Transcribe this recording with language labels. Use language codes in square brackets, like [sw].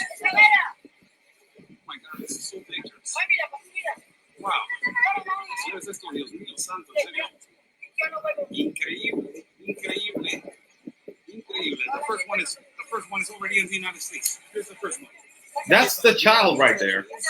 [en] Oh my God, this is so dangerous. Wow. [es] ¿Sí ves esto, Dios mío santo? En serio. Increíble, increíble, increíble. [en] The first one is already in the United States. Here's the first one. That's the child right there.